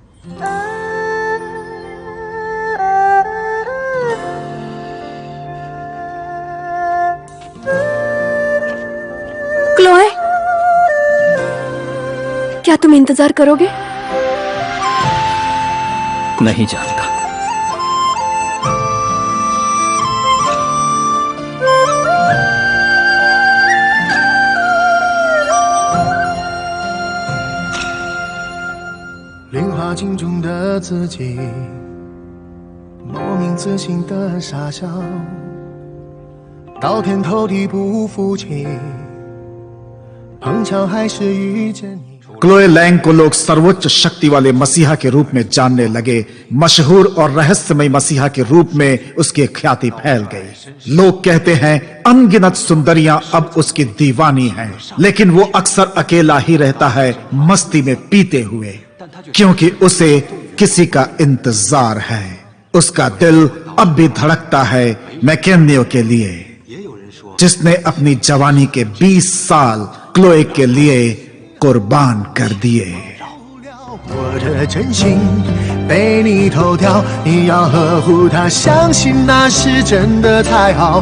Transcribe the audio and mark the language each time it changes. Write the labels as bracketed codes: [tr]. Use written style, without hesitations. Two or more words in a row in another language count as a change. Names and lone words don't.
[hi] क्लोए, क्या तुम इंतजार करोगे? नहीं जानता। [zh] 灵花镜中的自己，莫名自信的傻笑，到天头地不服气，碰巧还是遇见你。 [hi] क्लोए लैंग को लोग सर्वोच्च शक्ति वाले मसीहा के रूप में जानने लगे। मशहूर और रहस्यमय मसीहा के रूप में उसकी ख्याति फैल गई। लोग कहते हैं अनगिनत सुंदरियां अब उसकी दीवानी हैं, लेकिन वो अक्सर अकेला ही रहता है, मस्ती में पीते हुए, क्योंकि उसे किसी का इंतजार है। उसका दिल अब भी धड़कता है मैकेनियो के लिए, जिसने अपनी जवानी के 20 साल क्लोए के लिए कुर्बान कर दिए। [zh] 我的真心被你偷掉，你要呵护它，相信那是真的太好。